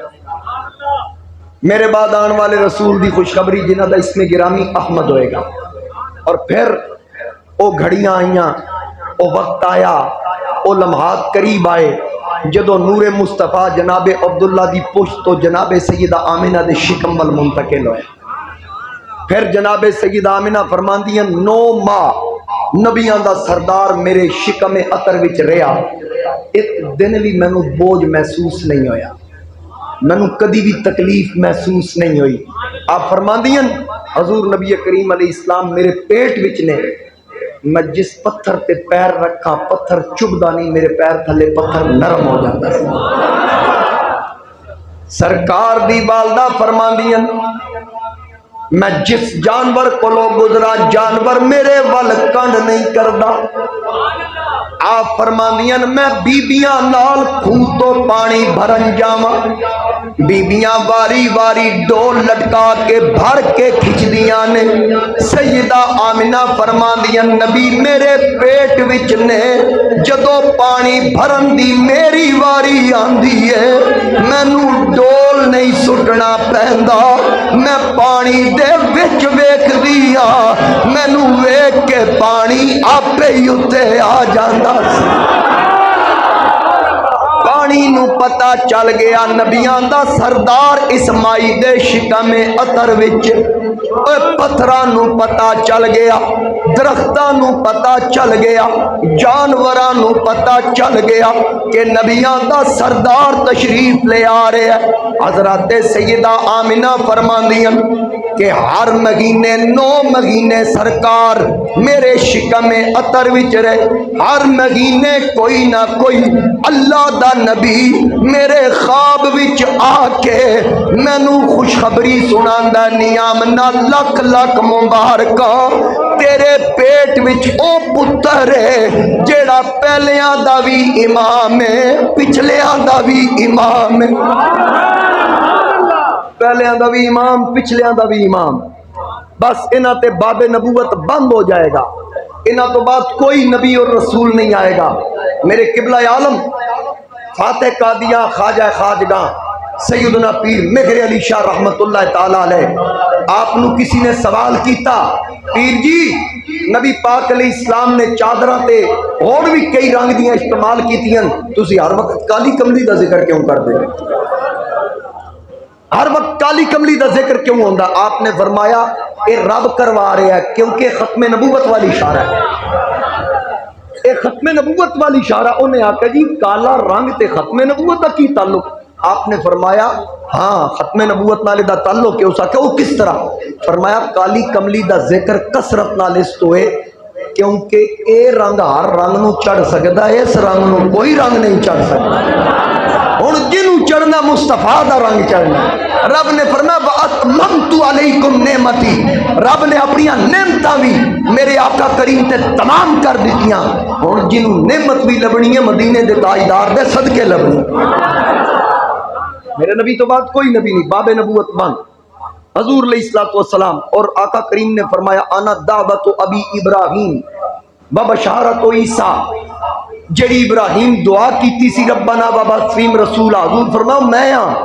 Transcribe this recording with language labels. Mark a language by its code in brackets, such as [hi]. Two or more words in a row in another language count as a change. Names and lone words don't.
[pa] میرے بعد آن والے رسول دی خوشخبری جنہ دا اسم گرامی احمد ہوئے گا۔ اور پھر او گھڑیاں آئیاں، او وقت آیا، او لمحات قریب آئے جدو نور مصطفیٰ جناب عبداللہ دی پشت تو جناب سیدہ آمنہ دے شکم وال منتقل ہوئے۔ پھر جناب سیدہ آمنہ فرماندیاں 9 ماہ نبیاں دا سردار میرے شکم عطر وچ رہا، ایک دن بھی میں نو بوجھ محسوس نہیں ہویا، میں نو کدی بھی تکلیف محسوس نہیں ہوئی۔ آپ فرماندیاں حضور نبی کریم علیہ السلام میرے پیٹ وچ نے، میں جس پتھر تے پیر رکھا پتھر چبدا نہیں، میرے پیر تھلے پتھر نرم [ur] ہو جاتا ہے۔ [pa] سرکار دی والدہ فرماندیاں میں جس جانور کو لو گزرا جانور میرے ول کنڈ نہیں کردا۔ آپ فرماندیاں میں بیبیاں نال کھو تو پانی بھرن جاواں، بیبیاں واری واری ڈول لٹکا کے بھر کے کھچ دیاں نے۔ سیدہ آمنہ فرماندیاں نبی میرے پیٹ وچ نے جدو پانی بھرن دی میری واری آندی ہے، مینوں ڈول نہیں سٹنا پیندا، میں پانی دے وچ ویکھ دیا، مینوں ویکھ کے پانی آپے ہی اتے آ جاندا سی۔ پانی نو پتا چل گیا نبیاں دا سردار اسمائی دے شکم عطر وچ، پتھراں نو پتا چل گیا، درختاں نو پتا چل گیا، جانوراں نو پتا چل گیا کہ نبیاں دا سردار [ur] تشریف لے آ رہے ہیں۔ [pa] حضرت سیدہ آمنہ فرماندیاں کہ ہر مہینے 9 مہینے سرکار میرے شکم عطر وچ رہے، ہر مہینے کوئی نہ کوئی اللہ دا نبی میرے خواب وچ آ کے مینوں خوشخبری سناندا، نیامنا لکھ لکھ مبارکاں تے تیرے پیٹ وچ او پتر ہے جیڑا پہلیاں دا بھی امام ہے پچھلیاں دا بھی امام ہے، پہلیاں دا بھی امام پچھلیاں دا بھی امام۔ بس انہاں تے باب نبوت بند ہو جائے گا، انہاں تو بعد کوئی نبی اور رسول نہیں آئے گا۔ میرے قبلہ عالم فاتح قادیاں خواجہ خواجگاں سیدنا پیر مہر علی شاہ رحمت اللہ تعالی علیہ، آپ نو کسی نے سوال کیتا، پیر جی نبی پاک علیہ السلام نے چادراں تے اور بھی کئی رنگ دیاں استعمال کیتیاں، تسی ہر وقت کالی کملی دا ذکر کیوں کر دے، ہر وقت کالی کملی دا ذکر کیوں ہوندا؟ آپ نے فرمایا اے رب کروا رہا ہے کیونکہ ختم نبوت والی اشارہ ہے، اے ختم نبوت والی اشارہ۔ انہیں آکھا جی کالا رنگ تے ختم نبوت دا کی تعلق؟ آپ نے فرمایا ہاں ختم نبوت نالے دا تعلق ہے۔ اس آکھا وہ کس طرح؟ فرمایا کالی کملی دا ذکر کثرت نال اس تو ہے کیونکہ اے رنگ ہر رنگ نو چڑھ سکدا ہے، اس رنگ نو کوئی رنگ نہیں چڑھ سکدا۔ ہن جنوں چڑھنا مصطفیٰ دا رنگ چڑھنا، رب نے فرمایا [ar] وَأَتْمَمْتُ عَلَيْكُمْ نِعْمَتِي، [pa] رب نے اپنی نعمتاں بھی میرے آقا کریم تے تمام کر دتیاں۔ ہن جنوں نعمت بھی لبنی ہے مدینے دے تاجدار دے صدقے لبنی۔ میرے نبی تو بعد کوئی نبی نہیں، باب نبوت بند۔ حضور علیہ الصلوۃ والسلام اور آقا کریم نے فرمایا [ar] انا دعوت ابی ابراہیم ببشارت عیسیٰ، [pa] جڑی ابراہیم دعا کیتی سی [ar] ربنا وبعث رسول، [pa] حضور فرمایا میں ہاں۔